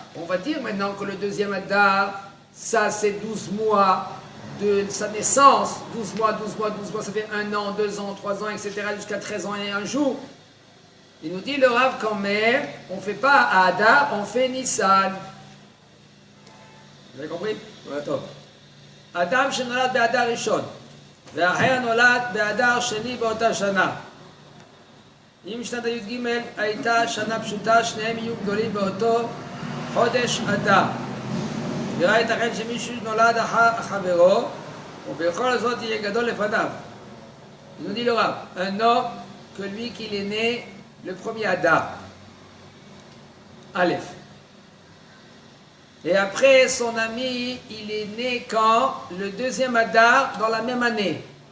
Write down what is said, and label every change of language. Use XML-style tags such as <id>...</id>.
<fr>On va dire maintenant que le deuxième Adar, ça c'est 12 mois de sa naissance. 12 mois, 12 mois, 12 mois, ça fait 1 an, 2 ans, 3 ans, etc. jusqu'à 13 ans et 1 jour. Il nous dit le Rav quand même, on ne fait pas Adar, on fait Nissan. Vous avez compris? Ouais, top.</fr> <he>Adam שנולד באדר ראשון, והאחר נולד באדר שני באותה שנה. אם שנת הי"ג הייתה שנה פשוטה, שניהם יהיו גדולים באותו חודש אדר. וראה ייתכן שמישהו נולד אחר חברו, ובכל זאת יהיה גדול לפניו.</he> <fr>Il nous dit le Rav, un homme que lui qu'il est né le premier Adar, Aleph. Et après, son ami, il est né quand? Le deuxième Adar, dans la même année.</fr>